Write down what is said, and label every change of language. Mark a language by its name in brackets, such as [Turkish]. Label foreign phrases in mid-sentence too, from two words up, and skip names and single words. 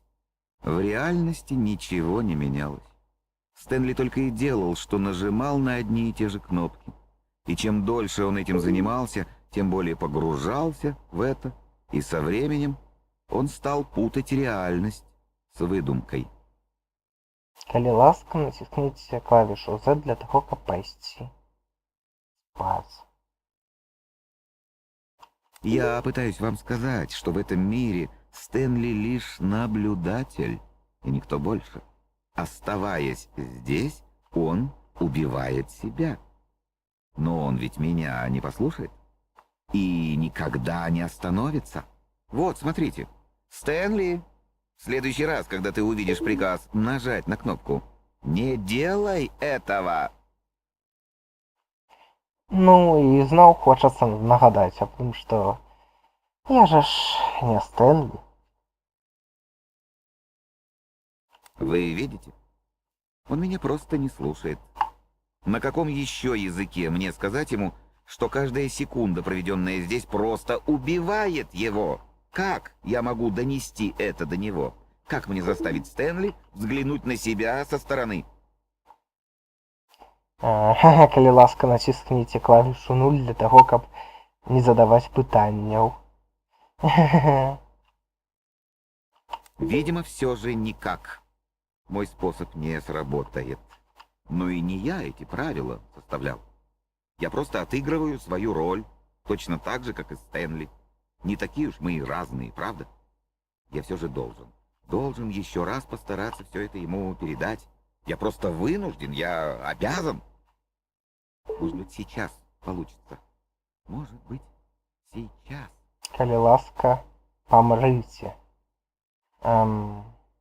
[Russian] В реальности ничего не менялось. Стэнли только и делал, что нажимал на одни и те же кнопки. И чем дольше он этим занимался, тем более погружался в это, и со временем он стал путать реальность с выдумкой. [Belarusian] Калі ласка, націскніце клавішу Z для таго, каб пайсці спаць. [Russian] Я пытаюсь вам сказать, что в этом мире Стэнли лишь наблюдатель, и никто больше. Оставаясь здесь, он убивает себя. Но он ведь меня не послушает и никогда не остановится. Вот, смотрите. Стэнли, в следующий раз, когда ты увидишь приказ нажать на кнопку, не делай этого. [Belarusian] Ну і зноў хочацца нагадаць аб тым, што я же ж не Стэнли. [Russian] Вы видите? Он меня просто не слушает. На каком еще языке мне сказать ему, что каждая секунда, проведенная здесь, просто убивает его? Как я могу донести это до него? Как мне заставить Стэнли взглянуть на себя со стороны? [Belarusian] Калі ласка, націскніце клавішу 0 для таго, каб не задаваць пытанняў. [Russian] Видимо, все же никак. Мой способ не сработает. Но и не я эти правила составлял. Я просто отыгрываю свою роль, точно так же, как и Стэнли. Не такие уж мы и разные, правда? Я все же должен еще раз постараться все это ему передать. Я просто вынужден, я обязан. Может быть, сейчас получится. Может быть, сейчас. [Belarusian] Калі ласка, памрыце.